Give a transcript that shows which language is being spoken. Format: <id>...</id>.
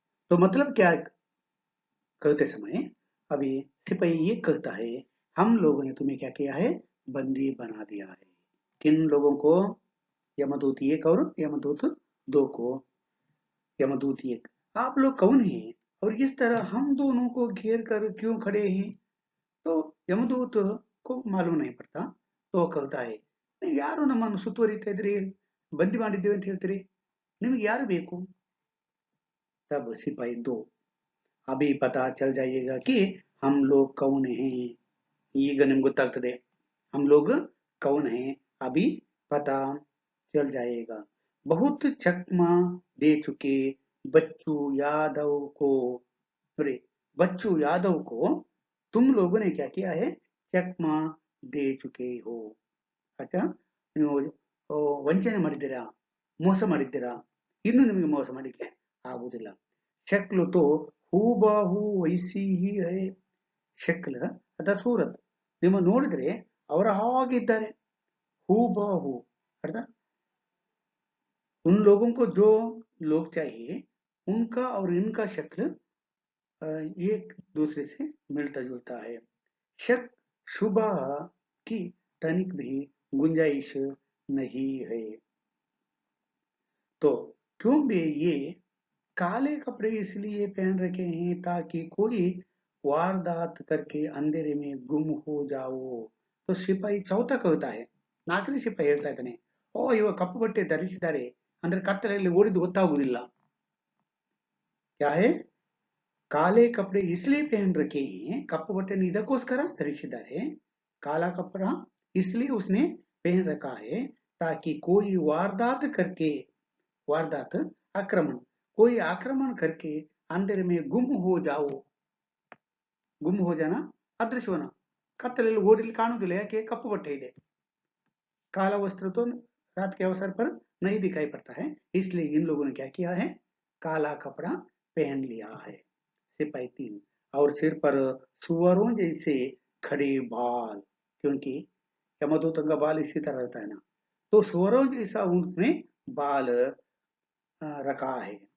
<hi>तो मतलब क्या कहते समय अभी सिपाही ये कहता है, हम लोगों ने तुम्हें क्या किया है, बंदी बना दिया है। किन लोगों को? यमदूत एक और यमदूत दो को। यमदूत एक, आप लोग कौन हैं और इस तरह हम दोनों को घेर कर क्यों खड़े हैं? तो यमदूत को मालूम नहीं पड़ता, तो कहता है,</hi> <kn>ನೀವು ಯಾರು ನಮ್ಮನ್ನು ಸುತ್ತುವರಿತಾ ಇದ್ರಿ, ಬಂದಿ ಮಾಡಿದ್ದೇವೆ ಅಂತ ಹೇಳ್ತೀರಿ, ನಿಮಗೆ ಯಾರು ಬೇಕು?</kn> <hi>तब सिपाही दो, अभी पता चल जाइएगा कि हम लोग कौन हैं,</hi> <kn>ಈಗ ನಿಮ್ಗೆ ಗೊತ್ತಾಗ್ತದೆ,</kn> <hi>हम लोग कौन हैं, अभी पता चल जाएगा। बहुत चकमा दे चुके बच्चू यादव को, अरे बच्चू यादव को तुम लोगों ने क्या किया है, चकमा दे चुके हो।</hi> <kn>अच्छा, ನೀವು ವಂಚನೆ ಮಾಡಿದ್ದೀರಾ, ಮೋಸ ಮಾಡಿದ್ದೀರಾ, ಇನ್ನು ನಿಮಗೆ ಮೋಸ ಮಾಡಲಿಕ್ಕೆ ಆಗುವುದಿಲ್ಲ।</kn> <hi>ಶಕ್ಲು ತೋ ಹೂಬಾಹು ವೈಸಿ ಹಿ ಹೈ,</hi> <kn>ಶಕ್ಲ ಅಥವಾ ಸೂರತ್, ನಿಮ್ಮ ನೋಡಿದ್ರೆ ಅವರ ಹಾಗಿದ್ದಾರೆ,</kn> <hi>हूबहू अर्थात उन लोगों को जो लोग चाहिए उनका और इनका शक्ल एक दूसरे से मिलता जुलता है। शक शुबह की तनिक भी गुंजाइश नहीं है। तो क्यों भी ये काले कपड़े इसलिए पहन रखे हैं ताकि कोई वारदात करके अंधेरे में गुम हो जाओ। तो सिपाही चौथा कहता है,</hi> <kn>ನಾಲ್ಕನೇ ಸಿಪಾಯಿ ಹೇಳ್ತಾ ಇದ್ದಾನೆ, ಓ ಇವ ಕಪ್ಪು ಬಟ್ಟೆ ಧರಿಸಿದ್ದಾರೆ ಅಂದ್ರೆ ಕತ್ತಲೆಯಲ್ಲಿ ಓಡಿದ್ದು ಗೊತ್ತಾಗುವುದಿಲ್ಲ।</kn> <hi>क्या है, काले कपड़े इसलिए पहन रखे हैं,</hi> <kn>ಕಪ್ಪು ಬಟ್ಟೆಯನ್ನು ಇದಕ್ಕೋಸ್ಕರ ಧರಿಸಿದ್ದಾರೆ,</kn> <hi>काला कपड़ा इसलिए उसने पहन रखा है ताकि कोई वारदात करके, वारदात आक्रमण, कोई आक्रमण करके अंधेरे में गुम हो जाओ। गुम हो जाना,</hi> <kn>ಅದೃಶ್ಯ होना, ಕತ್ತಲೆಯಲ್ಲಿ ಓಡಿಲಿ ಕಾಣುವುದಿಲ್ಲ, ಯಾಕೆ ಕಪ್ಪು ಬಟ್ಟೆ ಇದೆ।</kn> <hi>काला वस्त्र तो रात के अवसर पर नहीं दिखाई पड़ता है, इसलिए इन लोगों ने क्या किया है, काला कपड़ा पहन लिया है। सिपाही तीन, और सिर पर सुअरों जैसे खड़े बाल, क्योंकि यमदूतों का बाल इसी तरह रहता है ना, तो सुअरों जैसा उसने बाल रखा है।</hi>